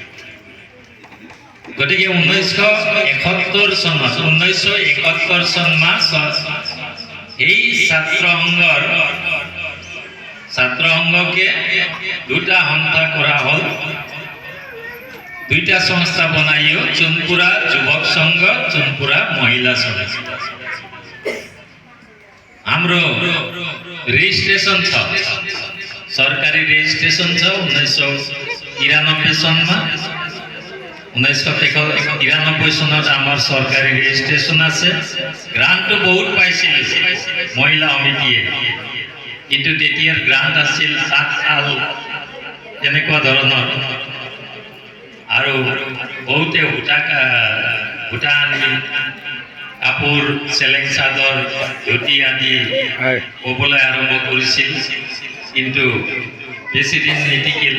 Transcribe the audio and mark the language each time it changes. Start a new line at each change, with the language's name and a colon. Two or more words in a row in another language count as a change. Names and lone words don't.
Assamese: গতিকে 1971 চনত এই ছাত্ৰ সংঘকে দুটা সংস্থা কৰা হ'ল। দুইটা সংস্থা বনাইও সোণপুৰা যুৱক সংঘ, সোণপুৰা মহিলা সংঘ।
Nepali: हाम्रो रेजिस्ट्रेशन छ, सरकारी रेजिस्ट्रेशन छ 1993 सनमा।
Assamese: 1993 চনত আমাৰ চৰকাৰী ৰেজিষ্ট্ৰেশ্যন আছে। গ্ৰাণ্টটো বহুত পাইছিল মহিলা সমিতিয়ে, কিন্তু তেতিয়াৰ গ্ৰাণ্ট আছিল 7 সাল তেনেকুৱা ধৰণৰ। আৰু বহুতে সূতা আনি কাপোৰ, চেলেং চাদৰ, ধুতি আদি ক'বলৈ আৰম্ভ কৰিছিল, কিন্তু বেছিদিন নিটিকিল।